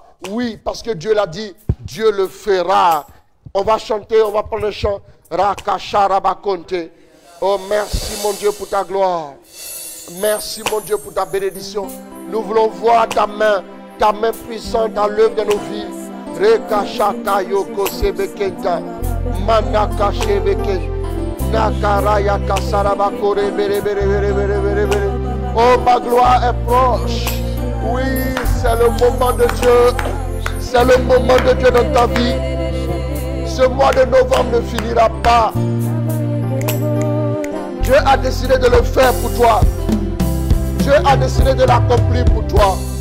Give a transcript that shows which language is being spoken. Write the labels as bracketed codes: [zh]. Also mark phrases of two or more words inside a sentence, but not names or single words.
[fr] Oui, parce que Dieu l'a dit, Dieu le fera. On va chanter, on va prendre le chant. Rakasharabakonte. Oh, merci mon Dieu pour ta gloire. Merci mon Dieu pour ta bénédiction. Nous voulons voir ta main puissante à l'œuvre de nos vies. Rekashaka yoko sebekenta. Manaka shebeke. Nakaraya kasarabakore bere bere bere bere bere bere. Oh, ma gloire est proche. Oui, c'est le moment de Dieu. C'est le moment de Dieu dans ta vie. Ce mois de novembre ne finira pas. Dieu a décidé de le faire pour toi. Dieu a décidé de l'accomplir pour toi.